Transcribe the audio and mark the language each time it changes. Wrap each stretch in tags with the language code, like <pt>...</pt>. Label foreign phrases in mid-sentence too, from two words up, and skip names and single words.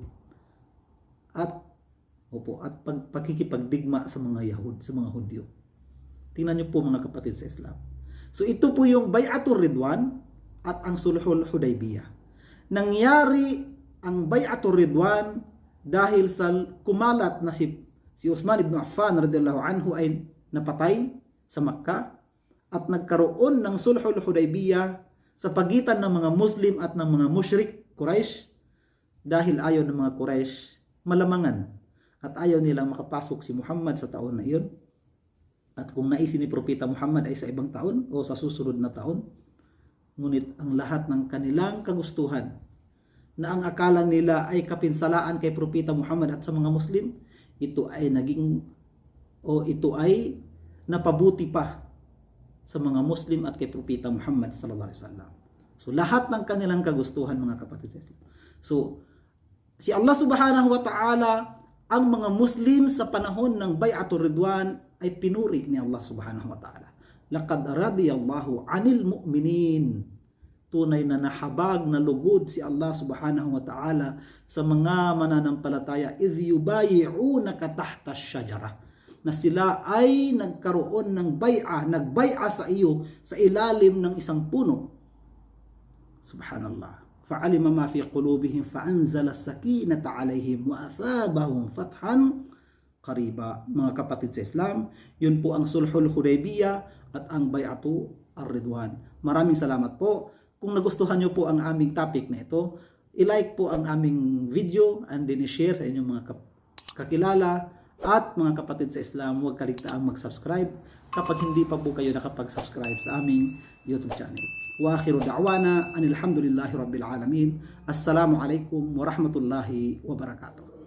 <tl>At pagkikipagdigma sa mga Yahud, sa mga Hudyo. Tingnan niyo po mga kapatid sa Islam. So ito po yung Bay'atul Ridwan at ang Sulhul Hudaybiyah. Nangyari ang Bay'atul Ridwan dahil sa kumalat na si Uthman ibn Affan</tl> <ar>رضي الله عنه</ar> <tl>ay napatay sa Makkah at nagkaroon ng Sulhul Hudaybiyah sa pagitan ng mga Muslim at ng mga musyrik Quraysh dahil ayaw ng mga Quraysh malamangan at ayaw nilang makapasok si Muhammad sa taon na iyon. At kung naisin ni Propeta Muhammad ay sa ibang taon o sa susunod na taon, ngunit ang lahat ng kanilang kagustuhan na ang akala nila ay kapinsalaan kay Propeta Muhammad at sa mga Muslim, ito ay napabuti pa sa mga Muslim at kay Propeta Muhammad</tl> <ar>صلى الله عليه وسلم.</ar> <tl>So lahat ng kanilang kagustuhan mga kapatid sa Islam. So si Allah</tl> <ar>سبحانه وتعالى,</ar> <tl>ang mga Muslim sa panahon ng Bay'atul Ridwan ay pinuri ni Allah</tl> <ar>سبحانه وتعالى. لقد رضي الله عن المؤمنين.</ar> <tl>Tunay na nahabag na lugod si Allah</tl> <ar>سبحانه وتعالى</ar> <tl>sa mga mananampalataya</tl> <ar>إذ يبايعونك تحت الشجرة,</ar> <tl>na sila ay nagkaroon ng nagbay'a sa iyo sa ilalim ng isang puno. Subhanallah.</tl> <ar>فعلم ما في قلوبهم فأنزل السكينة عليهم وأثابهم فتحا قريبا.</ar> <tl>Mga kapatid sa Islam, yun po ang Sulhul Hudaybiyah at ang Bay'atu ar-Ridwan. Maraming salamat po. Kung nagustuhan nyo po ang aming topic na ito, i-like po ang aming video</tl> <en>and then</en> <tl>i-share sa inyong mga kakilala. At mga kapatid sa Islam, huwag kaligtaang mag-subscribe kapag hindi pa po kayo nakapag-subscribe sa aming YouTube channel.</tl> <ar>وآخر دعوانا أن الحمد لله رب العالمين. السلام عليكم ورحمة الله وبركاته.</ar>